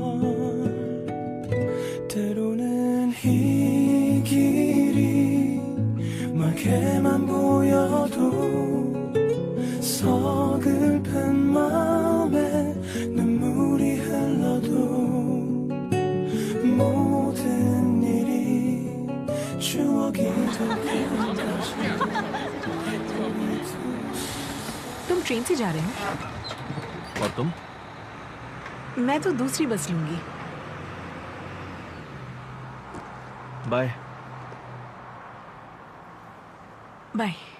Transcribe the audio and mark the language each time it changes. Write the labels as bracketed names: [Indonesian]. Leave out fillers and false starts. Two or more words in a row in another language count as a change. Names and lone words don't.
[Korean] 때로는 이 길이 멀게만 보여도 서글픈 마음에 눈물이 흘러도 모든 일이 추억이 [Hindi] तुम ट्रेन से जा रहे हो? और तुम? मैं तो दूसरी बस लूंगी। बाय। बाय।